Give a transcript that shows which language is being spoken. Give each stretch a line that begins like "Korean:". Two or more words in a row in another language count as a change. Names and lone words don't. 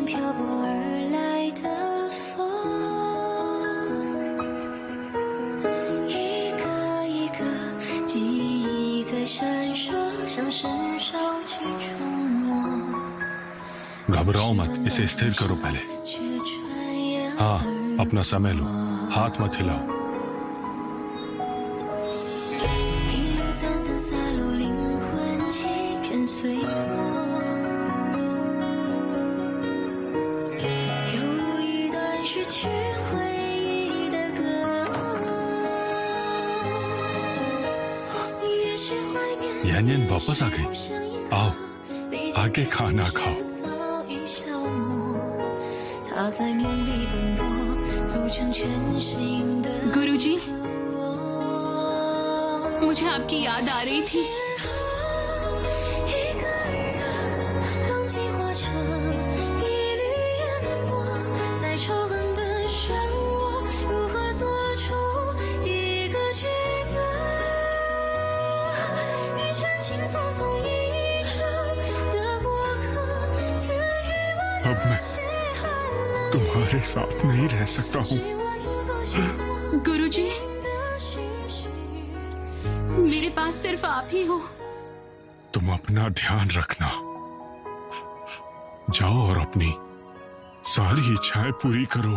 Chinese: 不而来的风，一个一个记忆在闪烁，像是少去触摸。
Hindi: घबराओ मत, इसे स्थिर करो पहले। हाँ, अपना समय लो, हाथ मत हिलाओ।
Chinese: 零零散散洒落，灵魂欺骗碎落。有一段失去回忆的歌，越是怀缅。
Hindi: यानियन वापस आ गई। आओ, आके खाना खाओ।
Chinese: 他在梦里奔波，组成全新的
Hindi: गुरुजी, मुझे आपकी याद आ रही थी।
Chinese: 一个人忘记化成一缕烟波，在仇恨的漩涡，如何做出一个抉择？与真情匆匆一场的过客，赐予我
Hindi: अब मैं तुम्हारे साथ नहीं रह सकता हूँ। गुरुजी, मेरे पास सिर्फ आप ही हो। तुम अपना ध्यान रखना। जाओ और अपनी सारी इच्छाएं पूरी करो।